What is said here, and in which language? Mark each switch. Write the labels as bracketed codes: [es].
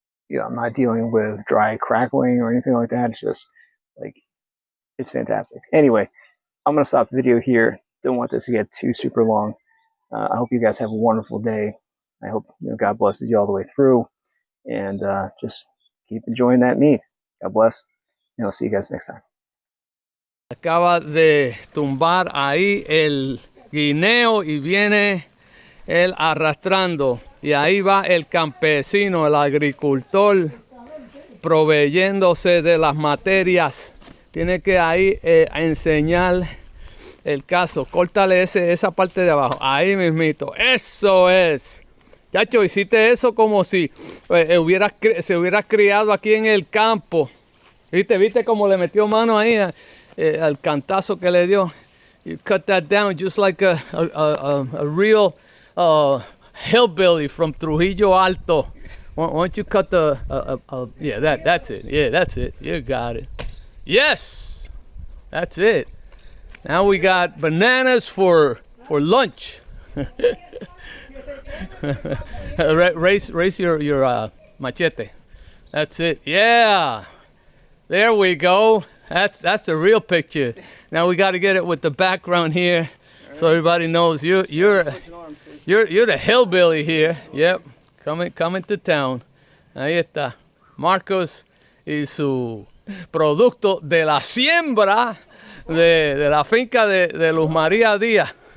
[en] I'm not dealing with dry crackling or anything like that. It's just like, it's fantastic. Anyway, I'm going to stop the video here. Don't want this to get too super long. I hope you guys have a wonderful day. I hope God blesses you all the way through, and just keep enjoying that meat. God bless, and I'll see you guys next time. [es] Acaba de tumbar ahí el guineo y viene él arrastrando, y ahí va el campesino, el agricultor, proveyéndose de las materias. Tiene que ahí enseñar el caso. Córtale esa parte de abajo, ahí mismito, eso es. Chacho, hiciste eso como si se hubiera criado aquí en el campo. ¿Viste cómo le metió mano ahí al cantazo que le dio? [en] You cut that down just like a real hillbilly from Trujillo Alto. Why don't you cut yeah, that's it. Yeah, that's it. You got it. Yes, that's it. Now we got bananas for lunch. Raise your machete. That's it. Yeah. There we go. That's the real picture. Now we got to get it with the background here, so everybody knows you're the hillbilly here. Yep, coming to town. [es] Ahí está, Marcos y su producto de la siembra de la finca de Luz María Díaz.